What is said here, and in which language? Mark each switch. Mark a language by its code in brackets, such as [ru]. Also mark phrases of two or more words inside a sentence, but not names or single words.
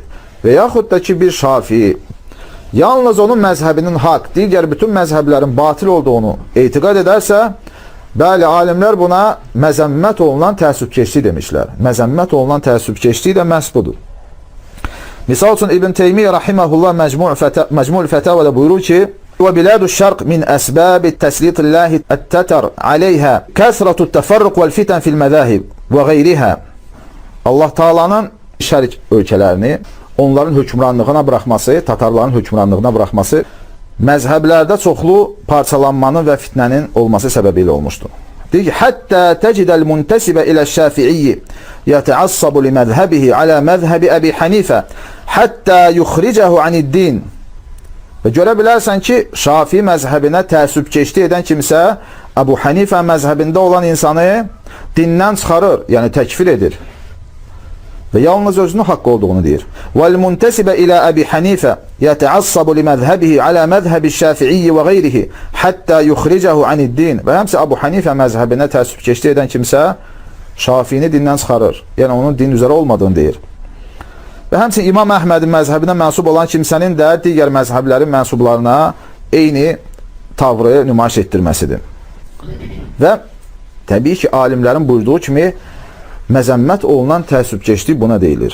[az] Və yaxud da ki, bir şafii yalnız onun məzhəbinin haqq, digər bütün məzhəblərin batil olduğunu etiqad edərsə, bəli, alimlər buna məzəmmət olunan təəssübkeşlik demişlər. Məzəmmət olunan təəssübkeşlik də məhz budur. Misal üçün, İbn Teymiyyə rahiməhullah Məcmul Fətavədə buyurur ki, [ar] وبلاد الشرق من أسباب التسليط الله التتر عليها كثرة التفرق والفتن في المذاهب وغيرها. [az] Allah Taala'nın şərq ölkələrini onların hökmranlığına buraxması, tatarların hökmranlığına buraxması məzhəblərdə çoxlu parçalanmanın və fitnənin olması səbəbilə olmuşdur. Deyir ki, [ar] حتى تجد المنتسب إلى الشافعي يتعصب لمذهبه على مذهب أبي حنيفة حتى يخرجه عن الدين. [az] Və görə bilərsən ki, Şafii məzhəbinə təəssübkeşlik edən kimsə Əbu Hənifə məzhəbində olan insanı dindən çıxarır, yəni təkfir edir. Və yalnız özünün haqq olduğunu deyir. [ar] وَالْمُنْتَسِبَ إِلَى أَبِي حَنِيفَ يَتَعَصَّبُ لِمَذْهَبِهِ عَلَى مَذْهَبِ الشَّافِعِيِّ وَغَيْرِهِ حَتَّى يُخْرِجَهُ عَنِ الدِّينِ. [az] Və həmsə Əbu Hənifə məzhəbinə təəssübkeşlik edən kimsə Şafiini dindən çıxarır. Yəni onun din üzərə olmadığını deyir. Və həmçinin İmam Əhmədin məzhəbinə mənsub olan kimsənin də digər məzhəblərin mənsublarına eyni tavrı nümayiş etdirməsidir. Və təbii ki, alimlərin buyurduğu kimi məzəmmət olunan təəssübkeşlik buna deyilir.